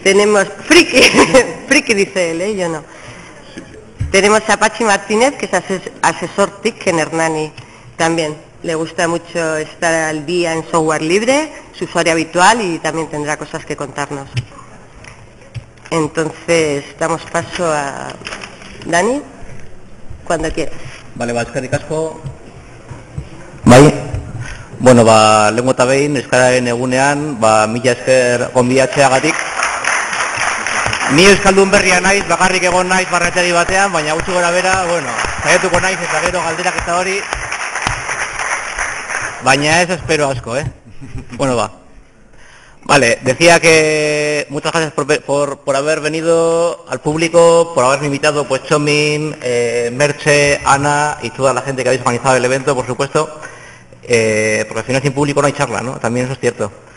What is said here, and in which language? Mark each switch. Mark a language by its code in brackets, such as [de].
[es] Tenemos friki, friki dice él, yo no. Tenemos a Pachi Martínez, que es asesor TIC en Hernani. También le gusta mucho estar al día en software libre, su usuario habitual, y también tendrá cosas que contarnos. Entonces, damos paso a Dani, cuando quieras. [eu] Vale, eskerrik asko. Bai, bueno, lehengo eta behin, euskararen egunean, mila esker gonbidatzeagatik. Ni euskaldun berria naiz, bakarrik egon naiz barretegi batean, baina gutxi gora bera, bueno, saiatuko naiz eta gero galderak eta hori, baina ez espero asko, [es] Bueno, Vale, decía que muchas gracias por haber venido al público, por haberme invitado, pues Chomin, Merche, Ana y toda la gente que habéis organizado el evento, por supuesto, porque al final sin público no hay charla, ¿no? También eso es cierto.